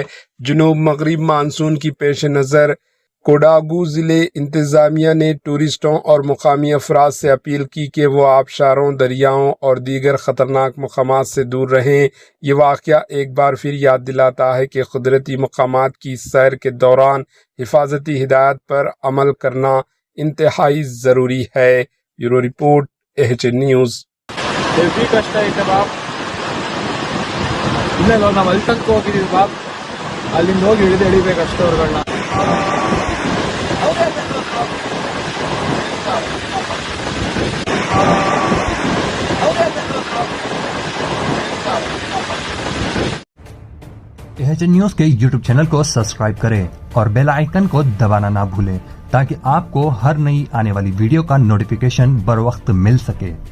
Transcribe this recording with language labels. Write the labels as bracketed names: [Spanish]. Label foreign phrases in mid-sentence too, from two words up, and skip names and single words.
[Urdu] جنوب مغرب مانسون کی پیش نظر کوڈاگو ضلعے انتظامیہ نے ٹورسٹوں اور مقامی افراد سے اپیل کی کہ وہ آبشاروں، دریاؤں اور دیگر خطرناک مقامات سے دور رہیں. یہ واقعہ ایک بار پھر یاد دلاتا ہے کہ قدرتی مقامات کی سیر کے دوران حفاظتی ہدایت پر عمل کرنا انتہائی ضروری ہے. بیورو رپورٹ، AHN نیوز. [Kannada] ಹೆವಿ ಕಷ್ಟ ಐತೆ ಬಾಪ್. ಇಲ್ಲ ನಾವು ಅಲ್ಲಿ ತನಕ ಹೋಗಿದ್ದೀವಿ ಬಾಪ್. ಅಲ್ಲಿಂದ ಹೋಗಿ ಹಿಡಿಬೇಕು ಅಷ್ಟೇ ಅವ್ರಗಳನ್ನ. [Urdu] AHN نیوز کے YouTube چینل کو سبسکرائب کریں اور [English] bell icon [Urdu] کو دبانا نہ بھولیں، تاکہ آپ کو ہر نئی آنے والی ویڈیو کا نوٹیفکیشن بر وقت مل سکے.